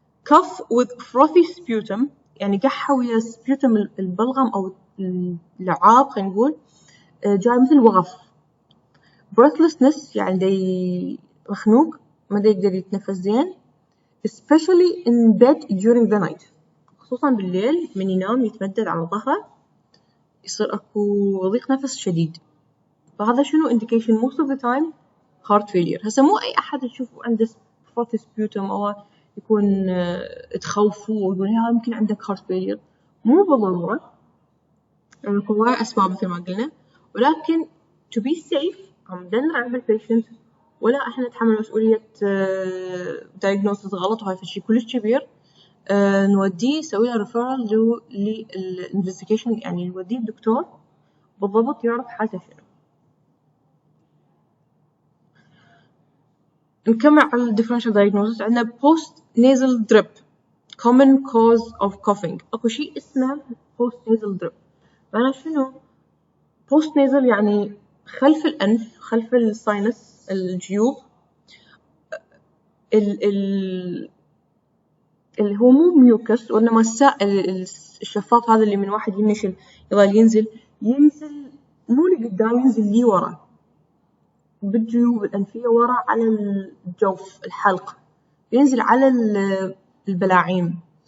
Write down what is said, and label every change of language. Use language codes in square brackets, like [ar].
[en] cough with frothy sputum [ar] يعني قحة ويا sputum البلغم أو اللعاب خلينا نقول جاي مثل وغف. breathlessness يعني دي مخنوق ما دا يقدر يتنفس زين، [en] especially in bed during the night [ar] خصوصا بالليل من ينام يتمدد على ظهره يصير أكو ضيق نفس شديد. فهذا شنو [en] indication most of the time heart failure. [ar] هسه مو أي أحد تشوفه عنده frothy sputum أو يكون تخوفوه ويقول يمكن عندك [en] heart failure، [ar] مو بالضرورة، يعني هواي أسباب مثل ما قلنا، ولكن [en] to be safe [ar] عم نراقب البيشنت ولا إحنا نتحمل مسؤولية diagnosis غلط، وهاي فشي كلش كبير. نوديه نسوي له referral للinvestigation، يعني نوديه الدكتور بالضبط يعرف حالته شنو. نكمل على differential diagnosis. عندنا [en] post nasal drip common cause of coughing. [ar] أكو شيء اسمه post nasal drip. معناه شنو؟ post nasal يعني خلف الأنف، خلف الساينس الجيوب، اللي هو مو ميوكس وإنما السائل الشفاف هذا اللي من واحد ينشل يظل ينزل مو لقدام، ينزل لي ورا بالجيوب الأنفية ورا على الجوف الحلق، ينزل على البلاعيم.